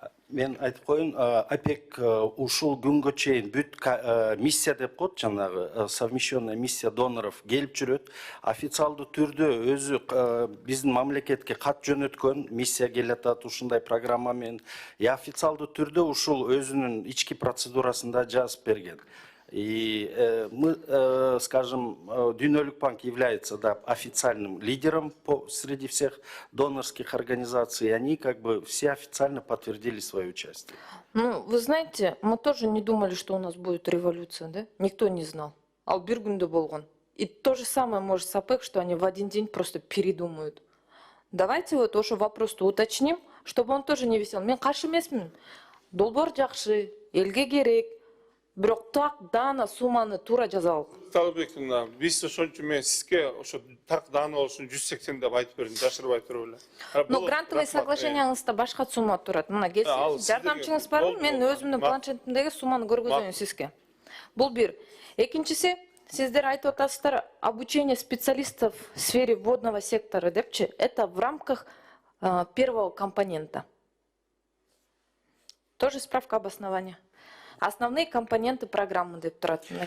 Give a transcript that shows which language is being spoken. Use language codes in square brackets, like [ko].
[ky] Мен айтып коеюн, ОПЕК ушул күнгө чейин бүт миссия деп коет, жанагы совмещенная миссия доноров келип жүрөт. Официалдуу түрдө өзү биздин мамлекетке кат жөнөткөн, миссия келатат ушундай программа менен. Официалдуу түрдө ушул өзүнүн ички процедурасында жазып берген. [ru] И мы, скажем, Дүйнөлүк банк является, да, официальным лидером среди всех донорских организаций, и они как бы все официально подтвердили свое участие. Ну, вы знаете, мы тоже не думали, что у нас будет революция, да? Никто не знал. А [ky] бир күндө болгон. [ru] И то же самое может с ОПЕК, что они в один день просто передумают. Давайте вот ошо вопросты уточним, чтобы он тоже не висел. [ky] Мен каршы эмесмин. Долбоор жакшы, элге керек. Бирок так дана сумманы туура жазалык. Талбек мына биз ошончо мен сизге ошо так даана болсун 180 деп айтып бердим, жашырбай туруп эле. Но грантовый соглашениеңизде башка сумма турат. Мына келсеңиз, жардамчыңыз барбы? Мен өзүмдүн планшетимдеги сумманы көргөзөйүн сизге. Бул бир. Экинчиси, сиздер айтып атасыздар, [ru] обучение специалистов в сфере водного сектора депчи, это в рамках первого компонента. Тоже справка обоснования. Основные компоненты программы деп турат.